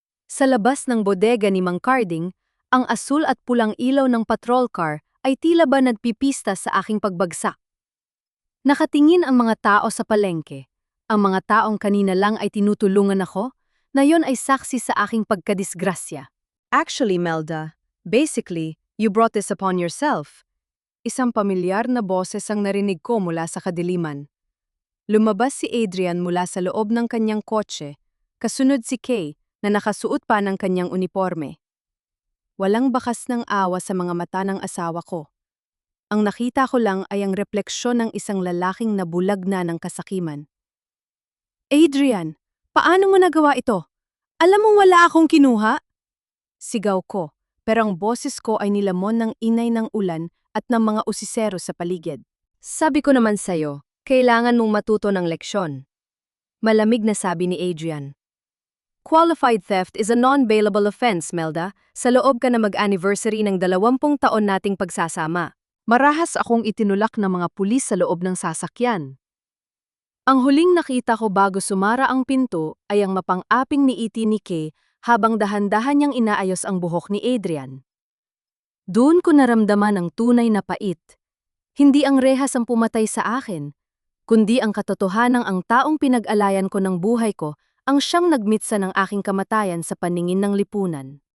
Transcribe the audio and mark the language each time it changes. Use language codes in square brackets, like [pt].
[tl] Sa labas ng bodega ni Mang Carding, ang asul at pulang ilaw ng patrol car ay tila ba nagpipista sa aking pagbagsak. Nakatingin ang mga tao sa palengke. Ang mga taong kanina lang ay tinutulungan ako, na yon ay saksi sa aking pagkadisgrasya. [en] Actually, Melda, basically, you brought this upon yourself. [tl] Isang pamilyar na boses ang narinig ko mula sa kadiliman. Lumabas si Adrian mula sa loob ng kanyang kotse, kasunod si Kay na nakasuot pa ng kanyang uniforme. Walang bakas ng awa sa mga mata ng asawa ko. Ang nakita ko lang ay ang refleksyon ng isang lalaking nabulag na ng kasakiman. Adrian, paano mo nagawa ito? Alam mong wala akong kinuha? Sigaw ko, pero ang boses ko ay nilamon ng inay ng ulan at ng mga usisero sa paligid. Sabi ko naman sa'yo, kailangan mong matuto ng leksyon. Malamig na sabi ni Adrian. [en] Qualified theft is a non-bailable offense, Melda. [tl] Sa loob ka na mag-anniversary ng 20 taon nating pagsasama. Marahas akong itinulak ng mga pulis sa loob ng sasakyan. Ang huling nakita ko bago sumara ang pinto ay ang mapang-aping ni iti ni Kay habang dahan-dahan niyang inaayos ang buhok ni Adrian. Doon ko naramdaman ang tunay na pait. Hindi ang rehas ang pumatay sa akin, kundi ang katotohanang ang taong pinag-alayan ko ng buhay ko ang siyang nagmitsa ng aking kamatayan sa paningin ng lipunan.